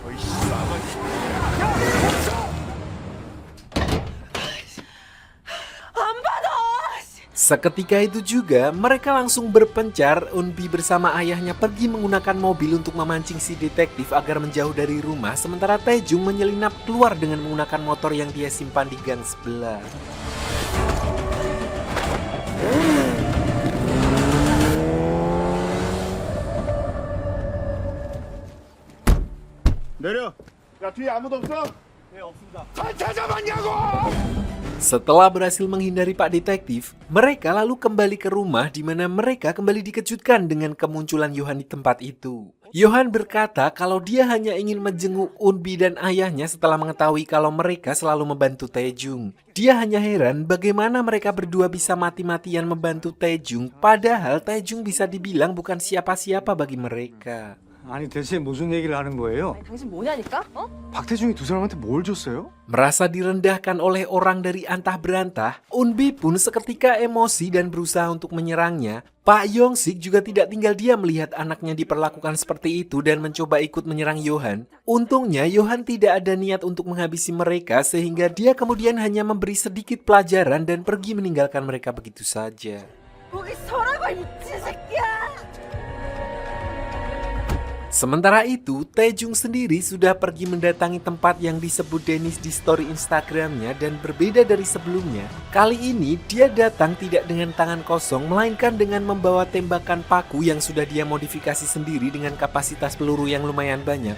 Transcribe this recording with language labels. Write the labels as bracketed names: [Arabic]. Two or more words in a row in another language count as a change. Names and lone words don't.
[Indonesian] Seketika itu juga, mereka langsung berpencar. Eunbi bersama ayahnya pergi menggunakan mobil untuk memancing si detektif agar menjauh dari rumah, sementara Taejung menyelinap keluar dengan menggunakan motor yang dia simpan di gang sebelah. [Korean] 내려. 야 뒤에 아무도 없어? 네 없습니다. 단차 잡았냐고! [Indonesian] Setelah berhasil menghindari Pak Detektif, mereka lalu kembali ke rumah di mana mereka kembali dikejutkan dengan kemunculan Yohan di tempat itu. Yohan berkata kalau dia hanya ingin menjenguk Eunbi dan ayahnya setelah mengetahui kalau mereka selalu membantu Taejung. Dia hanya heran bagaimana mereka berdua bisa mati-matian membantu Taejung, padahal Taejung bisa dibilang bukan siapa-siapa bagi mereka. [Korean] 아니 대체 무슨 얘기를 하는 거예요? 당신 뭐냐니까? 어? 박태중이 두 사람한테 뭘 줬어요? [Indonesian] Merasa direndahkan oleh orang dari antah berantah, Eunbi pun seketika emosi dan berusaha untuk menyerangnya. Pak Yong-sik juga tidak tinggal diam melihat anaknya diperlakukan seperti itu dan mencoba ikut menyerang Yohan. Untungnya Yohan tidak ada niat untuk menghabisi mereka sehingga dia kemudian hanya memberi sedikit pelajaran dan pergi meninggalkan mereka begitu saja. [Korean] 거기 서라고 미친 새끼야! [Indonesian] Sementara itu, Taejung sendiri sudah pergi mendatangi tempat yang disebut Dennis di story Instagramnya dan berbeda dari sebelumnya. Kali ini dia datang tidak dengan tangan kosong melainkan dengan membawa tembakan paku yang sudah dia modifikasi sendiri dengan kapasitas peluru yang lumayan banyak.